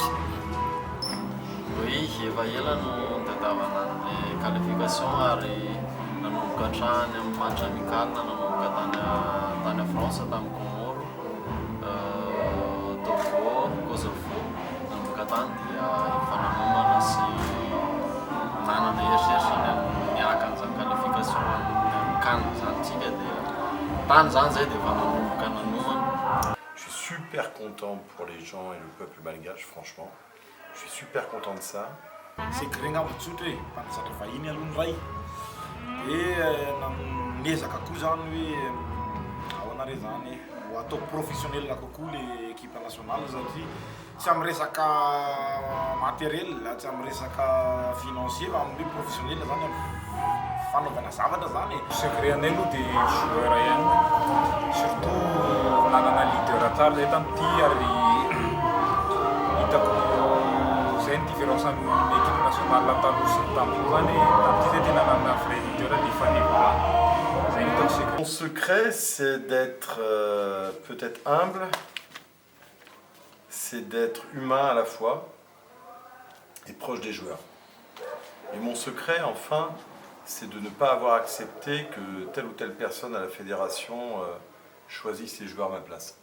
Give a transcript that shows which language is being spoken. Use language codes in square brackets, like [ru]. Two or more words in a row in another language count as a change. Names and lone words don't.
[mg] Oui, efa ela no tadiavana ny qualification ary nanomboka hatrany amin'ny [fr] match amical [mg] nanomboka tany France tamin'ny Comoro, Togo, Kosovo nanomboka tany dia efa nanomana sy nanana eritreritry miaka an'izany qualification amin'ny CAN zany tsika dia tany zany zay dia efa nanomboka nanomana. [fr] Je suis super content pour les gens et le peuple malgache, franchement. Je suis super content de ça. C'est que [mg] regna mitsotra hoe mpampizaatra vahiny aloha ny ray dia niezaka koa zany hoe ahoana re zany ho atao professionnel kokoa le [fr] équipe nationale [mg] satria tsy amin'ny resaka matériel tsy amin'ny resaka financier fa amin'ny professionnel zany fanaovana zavatra zany. Secret anay aloha dia joueur ihany surtout nanana leader tsara zay tamin'ity ary hitako zay ny différence amin'ny [fr] équipe nationale [mg] taloha sy tamin'izao zany tamin'ity zay tena nanana [fr] vrai leader [mg] dia faneva zay hitako secret. [fr] Mon secret, c'est d'être peut-être humble, c'est d'être humain à la fois et proche des joueurs. Et mon secret, enfin, c'est de ne pas avoir accepté que telle ou telle personne à la fédération choisisse les joueurs à ma place.